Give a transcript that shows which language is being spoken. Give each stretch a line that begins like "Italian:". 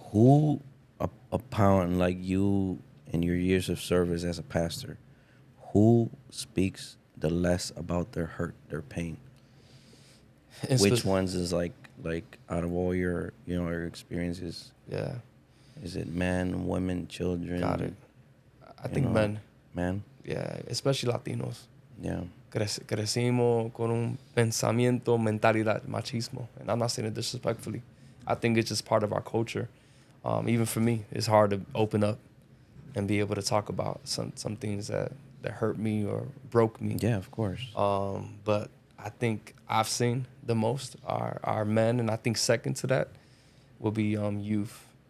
English: Who, upon like you in your years of service as a pastor, who speaks the less about their hurt, their pain? Which ones is like out of all your your experiences? Yeah. Is it men, women, children? Got it. I think men. Men? Yeah, especially Latinos. Yeah.
Spanish: Crecimos con un pensamiento, mentalidad, machismo.
English: And I'm not saying it disrespectfully. I think it's just part of our culture. Even for me, it's hard to open up and be able to talk about some things that hurt me or broke me. Yeah, of course. But I think I've seen the most are men, and I think second to that will be youth.